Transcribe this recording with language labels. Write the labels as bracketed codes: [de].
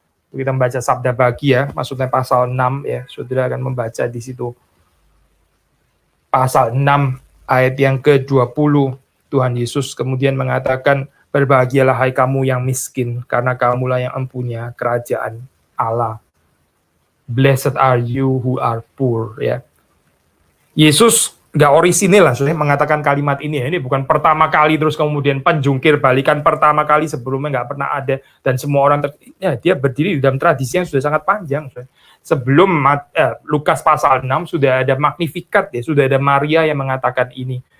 [id] Kita membaca sabda bahagia, maksudnya pasal 6 ya. Saudara akan membaca di situ pasal 6 ayat yang ke-20. Tuhan Yesus kemudian mengatakan, berbahagialah hai kamu yang miskin, karena kamulah yang empunya kerajaan Allah. [en] Blessed are you who are poor ya. [id] Yesus nggak orisinil lah sebenarnya mengatakan kalimat ini ya. Ini bukan pertama kali terus kemudian penjungkir balikan pertama kali, sebelumnya nggak pernah ada, dan semua orang ya, dia berdiri di dalam tradisi yang sudah sangat panjang. Sebelum Lukas pasal 6 sudah ada Magnificat ya, sudah ada Maria yang mengatakan ini.